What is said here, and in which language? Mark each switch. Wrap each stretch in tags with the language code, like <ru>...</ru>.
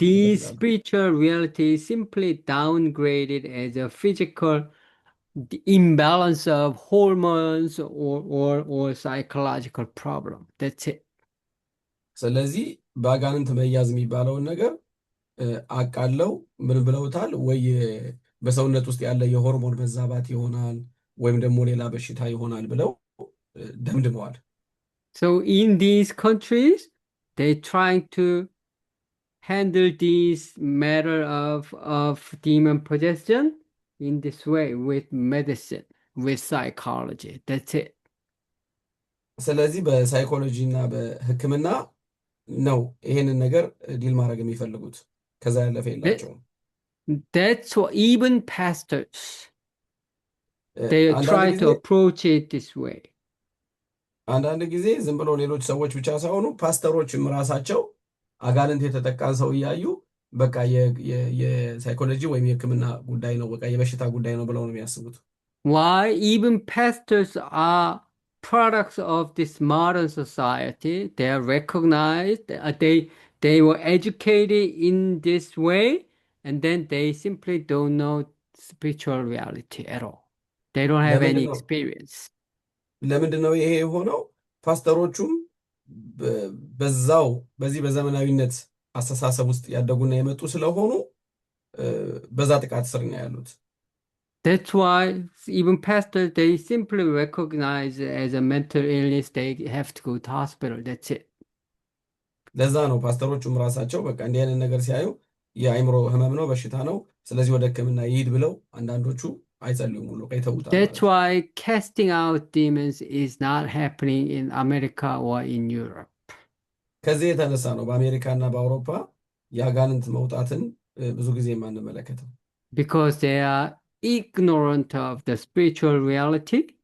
<en>The spiritual reality is simply downgraded as a physical imbalance of hormones or psychological problem. That's it.</en> <am>ስለዚህ በአጋንንት መያዝ የሚባለውን ነገር አቃለው ምን ብለውታል? ወይ በሰውነት ውስጥ ያለ የሆርሞን መዛባት ይሆናል ወይም ደግሞ ሌላ በሽታ ይሆናል ብለው ደምድመዋል።</am> <en>So in these countries, they trying to handle this matter of demon possession in this way with medicine, with psychology. That's it.</en> <am>ስለዚህ በሳይኮሎጂ እና በሕክምና ነው ይሄንን ነገር ዲል ማድረግ የሚፈልጉት። ከዛ ያለፈ የላቸውም።</am> <en>That's what even pastors, they try to approach it this way.</en> <am>አንዳንድ ጊዜ ዝም ብሎ ሌሎች ሰዎች ብቻ ሳይሆኑ ፓስተሮችም ራሳቸው አጋንንት የተጠቃን ሰው እያዩ በቃ የሳይኮሎጂ ወይም የሕክምና ጉዳይ ነው፣ በቃ የበሽታ ጉዳይ ነው ብለው ነው የሚያስቡት።</am> <en>Why? Even pastors are products of this modern society. They are recognized. They were educated in this way, and then they simply don't know spiritual reality at all. They don't have any experience.</en> <am>ለምንድን ነው ይሄ የሆነው? ፓስተሮቹም በዚህ በዘመናዊነት አስተሳሰብ ውስጥ ያደጉና የመጡ ስለሆኑ በዛ ጥቃት ስር ነው ያሉት።</am> <en>That's why even pastors, they simply recognize it as a mental illness. They have to go to hospital. That's it.</en> <am>ለዛ ነው ፓስተሮቹም ራሳቸው በቃ እንዲህ አይነት ነገር ሲያዩ የአእምሮ ህመም ነው፣ በሽታ ነው፣ ስለዚህ ወደ ሕክምና ይሂድ ብለው አንዳንዶቹ አይጸልዩም ሁሉ ይተውታል ማለት</am> <en>That's</en> <am>ነው።</am> <en>why casting out demons is not happening in America or in Europe.</en> <am>ከዚህ የተነሳ ነው በአሜሪካና በአውሮፓ የአጋንንት መውጣትን ብዙ ጊዜ የማንመለከተው።</am> <en>Because they are ignorant of the spiritual reality.</en>